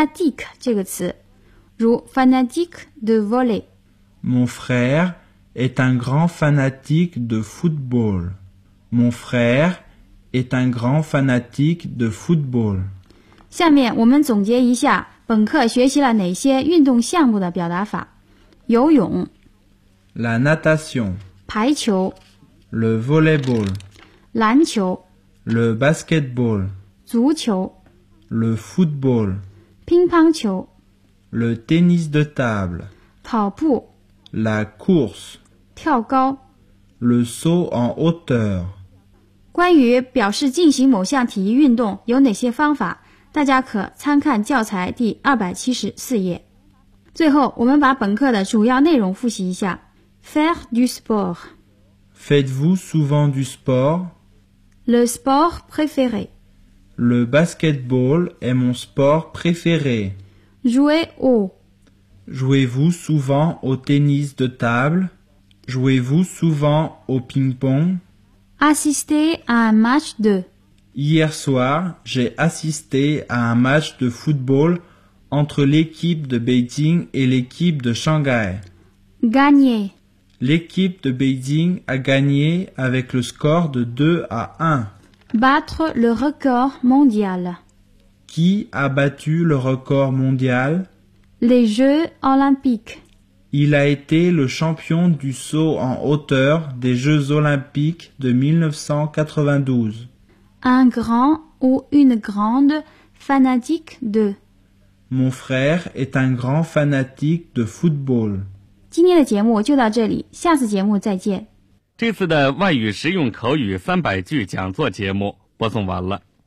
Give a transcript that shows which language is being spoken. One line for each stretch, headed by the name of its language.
French: Pour dire « quoi que ce soit », fanatique » comme « fanatique de volley ». Mon frère est un grand fanatique de football. Mon frère est un grand fanatique de football.
Chinese: 下面我们总结一下本课学习了哪些运动项目的表达法。游泳
French: La natation
Chinese: 排球
French: Le volleyball
Chinese: 篮球
French: Le basketball
Chinese: 足球
French: Le football
Chinese: 乒乓球
French: Le tennis de table
Chinese: 跑步
French: La course
Chinese: 跳高
French: Le saut en hauteur
Chinese: 关于表示进行某项体育运动有哪些方法，大家可参看教材第274页。最后，我们把本课的主要内容复习一下。
French: Faire du sport. Faites-vous souvent du sport? Le sport préféré. Le basketball est mon sport préféré. Jouer au. Jouez-vous souvent au tennis de table? Jouez-vous souvent au ping-pong? Assister à un match de. Hier soir, j'ai assisté à un match de football entre l'équipe de Beijing et l'équipe de Shanghai. Gagner. L'équipe de Beijing a gagné avec le score de 2-1. Battre le record mondial. Qui a battu le record mondial? Les Jeux Olympiques. Il a été le champion du saut en hauteur des Jeux Olympiques de 1992. Un grand ou une grande fanatique de. Mon frère est un grand fanatique de football.
Chinese: 今天的节目就到这里，下次节目再见。这次的外语实用口语三百句讲座节目播送完了。